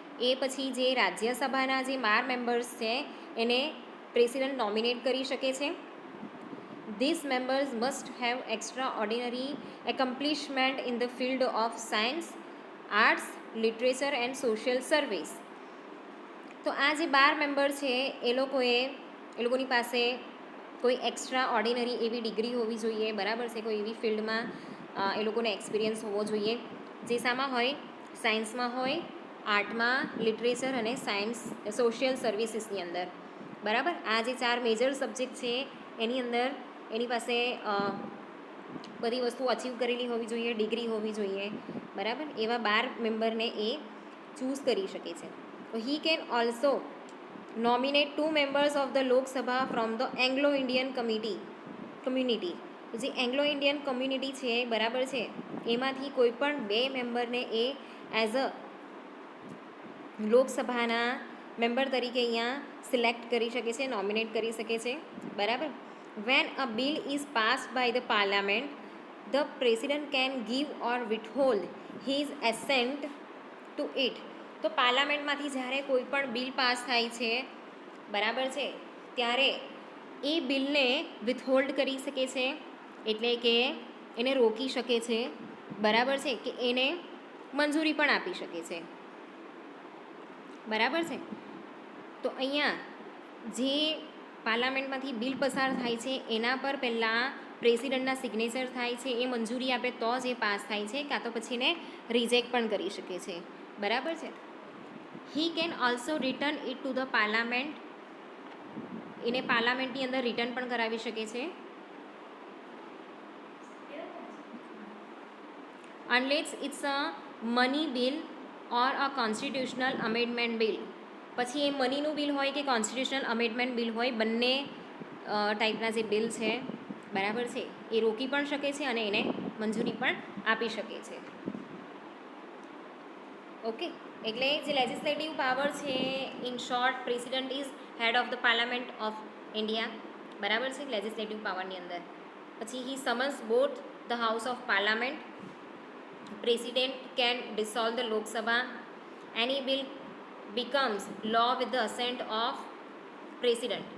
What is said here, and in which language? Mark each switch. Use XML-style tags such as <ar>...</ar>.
<gu>એ પછી જે રાજ્યસભાના જે 12 મેમ્બર્સ છે એને પ્રેસિડેન્ટ નોમિનેટ કરી શકે છે.</gu> <en>These members must have extraordinary accomplishment in the field of science, arts, literature and social service.</en> <gu>તો આ જે 12 મેમ્બર છે એ લોકોની પાસે કોઈ એક્સ્ટ્રા ઓર્ડિનરી એવી ડિગ્રી હોવી જોઈએ. બરાબર છે. કોઈ એવી ફિલ્ડમાં એ લોકોને એક્સપિરિયન્સ હોવો જોઈએ જે શામાં હોય? સાયન્સમાં હોય, આર્ટમાં, લિટરેચર અને સાયન્સ સોશિયલ સર્વિસીસની અંદર. બરાબર. આ જે 4 મેજર સબ્જેક્ટ છે એની અંદર એની પાસે બધી વસ્તુ અચીવ કરેલી હોવી જોઈએ, ડિગ્રી હોવી જોઈએ. બરાબર. એવા 12 મેમ્બરને એ ચૂઝ કરી શકે છે.</gu> <en>He can also nominate 2 members of the Lok Sabha from the Anglo-Indian community.</en> <gu>જે એંગ્લો ઇન્ડિયન કમ્યુનિટી છે, બરાબર છે, એમાંથી કોઈ પણ 2 મેમ્બરને એ એઝ અ લોકસભાના મેમ્બર તરીકે અહીંયા સિલેક્ટ કરી શકે છે, નોમિનેટ કરી શકે છે. બરાબર.</gu> <en>When a bill is passed by the parliament, the president can give or withhold his assent to it.</en> <gu>તો પાર્લામેન્ટમાંથી જ્યારે કોઈ પણ બિલ પાસ થાય છે, બરાબર છે, ત્યારે એ બિલને વિથહોલ્ડ કરી શકે છે, એટલે કે એને રોકી શકે છે. બરાબર છે. કે એને મંજૂરી પણ આપી શકે છે. બરાબર છે. તો અહીંયા જે પાર્લામેન્ટમાંથી બિલ પસાર થાય છે એના પર પહેલાં પ્રેસિડેન્ટના સિગ્નેચર થાય છે, એ મંજૂરી આપે તો જ એ પાસ થાય છે, કાં તો પછી એને રિજેક્ટ પણ કરી શકે છે. બરાબર છે.</gu> <en>He can also return it to the parliament.</en> <gu>એને પાર્લામેન્ટની અંદર રિટર્ન પણ કરાવી શકે છે.</gu> <en>Unless it's a money bill or a constitutional amendment bill.</en> <gu>પછી એ મનીનું બિલ હોય કે કોન્સ્ટિટ્યુશનલ અમેન્ડમેન્ટ બિલ હોય, બંને ટાઈપના જે બિલ છે, બરાબર છે, એ રોકી પણ શકે છે અને એને મંજૂરી પણ આપી શકે છે.</gu> <en>Okay.</en> <gu>એટલે જે લેજિસ્લેટિવ પાવર છે,</gu> <en>In short, president is head of the parliament of India.</en> <gu>બરાબર છે.</gu> <en>legislative</en> <gu>પાવરની અંદર પછી</gu> <en>He summons both the house of parliament. President can dissolve the Lok Sabha.</en> <gu>Any</gu> <en>Bill becomes law with the assent of president.</en>